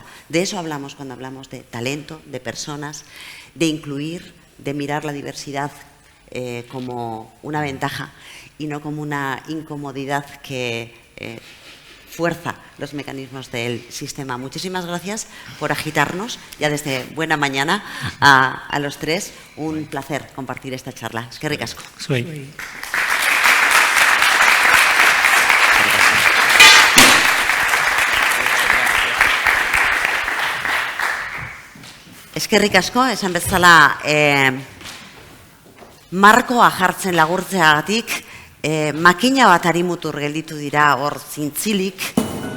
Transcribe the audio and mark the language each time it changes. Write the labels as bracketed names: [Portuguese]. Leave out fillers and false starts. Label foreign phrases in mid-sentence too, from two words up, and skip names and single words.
[Spanish] De eso hablamos cuando hablamos de talento, de personas, de incluir, de mirar la diversidad como una ventaja y no como una incomodidad que fuerza los mecanismos del sistema. Muchísimas gracias por agitarnos ya desde buena mañana a los tres. Un placer compartir esta charla. [Basque] Eskerrik asko. Eskerrik asko, esan bezala markoa jartzen lagurtzeagatik makina bat harimutur gelditu dira hor zintzilik.